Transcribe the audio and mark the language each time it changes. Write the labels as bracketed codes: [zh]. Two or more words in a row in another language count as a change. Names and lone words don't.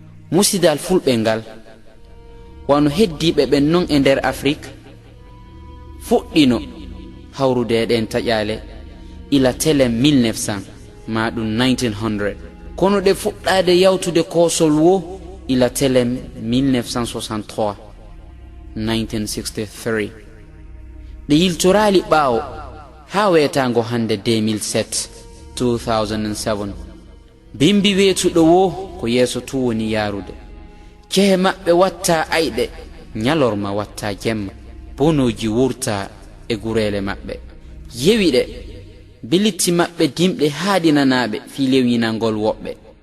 [ff] Musidal fulɓe ngal, wano heddiɓe ɓen non e nder Afrik, fuɗɗino hawrude e ɗen taƴaale ila telen mille neuf cents, ma ɗum nineteen hundred. Kono ɗe fuɗɗade yawtude koosol wo ila telen mille neuf cent soixante-trois, nineteen sixty-three. Ɗe yiltorali ɓaawo, haa weetango hande deux mille sept, two thousand and seven. Bimbi weetuɗo wo ko yeeso tu woni yaarude. Cehe maɓɓe watta ayɗe, ñalorma watta jemma. Bonoji wurta e gureele maɓɓe. Yewi ɗe, bilitti maɓɓe dimɗe haaɗinanaaɓe fi lewnynangol woɓɓe.